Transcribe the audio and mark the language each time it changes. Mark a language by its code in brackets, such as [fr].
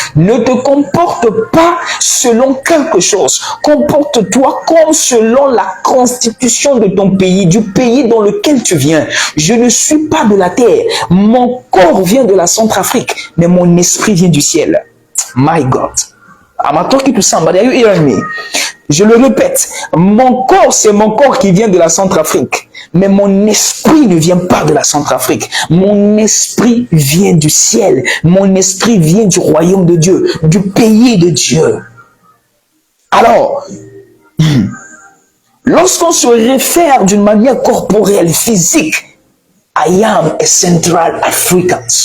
[fr] Ne te comporte pas selon quelque chose. Comporte-toi comme selon la constitution de ton pays, du pays dans lequel tu viens. Je ne suis pas de la terre. Mon corps vient de la Centrafrique, mais mon esprit vient du ciel. [en] My God. I'm talking to somebody. Are you hearing me? [fr] Je le répète, mon corps, c'est mon corps qui vient de la Centrafrique. Mais mon esprit ne vient pas de la Centrafrique. Mon esprit vient du ciel. Mon esprit vient du royaume de Dieu, du pays de Dieu. Alors, lorsqu'on se réfère d'une manière corporelle, physique, [en] I am a Central African.